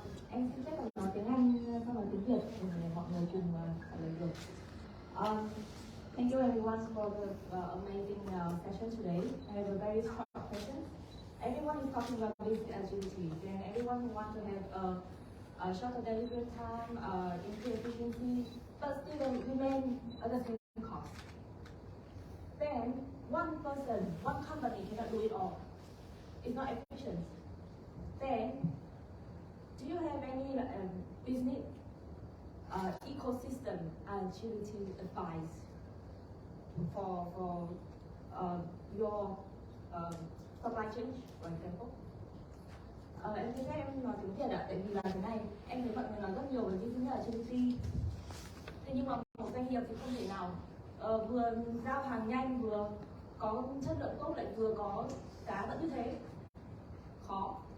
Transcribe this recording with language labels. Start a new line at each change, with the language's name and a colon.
Vietnamese: Em xin phép được nói tiếng Anh sau nói tiếng Việt để mọi người cùng trả lời được.
English: Thank you everyone for the amazing session today. I have a very short question. Everyone is talking about business agility, and everyone wants to have a shorter delivery time, improve efficiency, but still remain at the same cost. Then one person, one company cannot do it all. It's not efficient. Then do you have any business ecosystem agility advice for your supply chain, for example?
Vietnamese: Em xin phép em nói tiếng Việt ạ, tại vì là thế này, em thấy mọi người nói rất nhiều về business agility. Thế nhưng mà một doanh nghiệp thì không thể nào vừa giao hàng nhanh, vừa có chất lượng tốt, lại vừa có giá vẫn như thế. Khó.